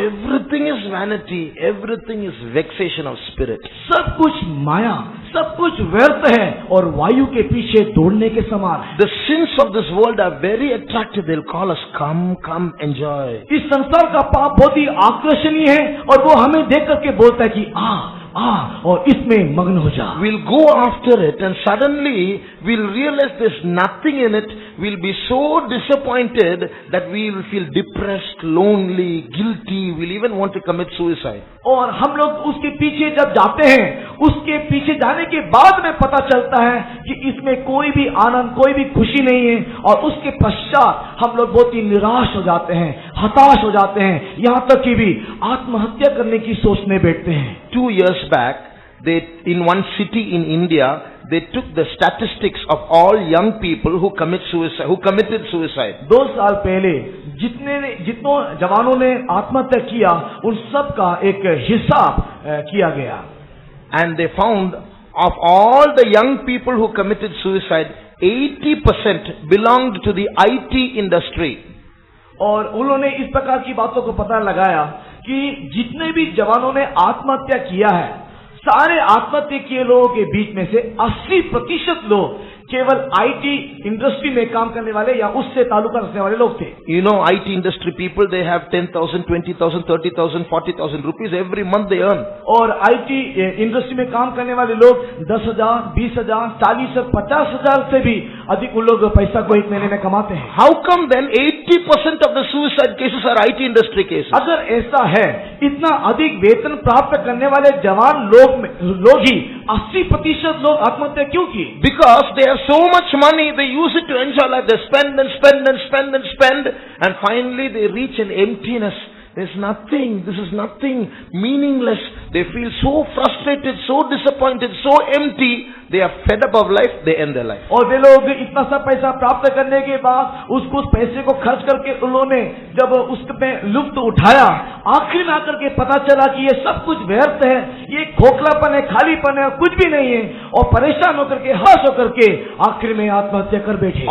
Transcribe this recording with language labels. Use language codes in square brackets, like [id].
[en] Everything is vanity, everything is vexation of spirit. [hi] सब कुछ माया, सब कुछ व्यर्थ है और वायु के पीछे दौड़ने के समान है। [en] The sins of this world are very attractive. They'll call us, come, come, enjoy. [hi] इस संसार का पाप बहुत ही आकर्षणीय है और वो हमें देख करके बोलता है कि आ और इसमें मग्न हो जा। [en] We'll go after it and suddenly we'll realize there's nothing in it. We'll be so disappointed that we'll feel depressed, lonely, guilty. We'll even want to commit suicide. [hi] और हम लोग उसके पीछे जब जाते हैं, उसके पीछे जाने के बाद में पता चलता है कि इसमें कोई भी आनंद, कोई भी खुशी नहीं है और उसके पश्चात हम लोग बहुत ही निराश हो जाते हैं, हताश हो जाते हैं, यहाँ तक कि भी आत्महत्या करने की सोचने बैठते हैं। [en] 2 years back, in one city in India, they took the statistics of all young people who committed suicide. [hi] 2 साल पहले जितनों जवानों ने आत्महत्या किया, उन सब का एक हिसाब किया गया। [en] And they found of all the young people who committed suicide, 80% belonged to the IT industry. [hi] और उन्होंने इस प्रकार की बातों को पता लगाया कि जितने भी जवानों ने आत्महत्या किया है, सारे आत्महत्या किए लोगों के बीच में से 80% लोग केवल आईटी इंडस्ट्री में काम करने वाले या उससे ताल्लुका रखने वाले लोग थे। [en] You know, IT industry people, they have 10,000, 20,000, 30,000, 40,000 rupees every month they earn. [hi] और आईटी इंडस्ट्री में काम करने वाले लोग 10,000, 20,000, 40,000, 50,000 से भी अधिक उन लोग पैसा को एक महीने में कमाते हैं। [en] How come then 80% of the suicide cases are IT industry cases? [hi] अगर ऐसा है, इतना अधिक वेतन प्राप्त करने वाले जवान लोग ही 80% लोग आत्महत्या क्यों की? [en] Because they have so much money, they use it to enjoy life. They spend and spend and spend and spend, and finally they reach an emptiness. There's nothing. This is nothing. Meaningless. They feel so frustrated, so disappointed, so empty. They are fed up of life. They end their life. [hi] और वे लोग इतना सब पैसा प्राप्त करने के बाद उस पैसे को खर्च करके उन्होंने जब उसमें लुत्फ उठाया, आखिर में आकर के पता चला कि ये सब कुछ व्यर्थ है, ये खोखलापन है, खालीपन है, कुछ भी नहीं है, और परेशान होकर के, हताश होकर के आखिर में आत्महत्या कर बैठे।